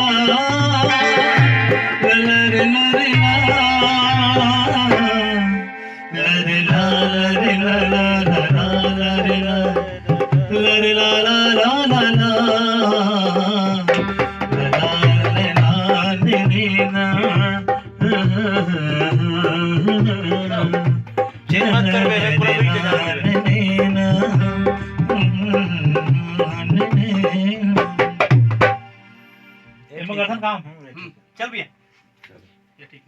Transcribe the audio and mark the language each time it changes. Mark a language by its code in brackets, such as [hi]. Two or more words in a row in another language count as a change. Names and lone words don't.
[hi] ललरे लरे ला लरे ला लरे ला ला ला लरे ला लरे ला ला ला ला ला लरे ला रे ना मत कर बे पूरा बीट जा काम चल भी ये ठीक है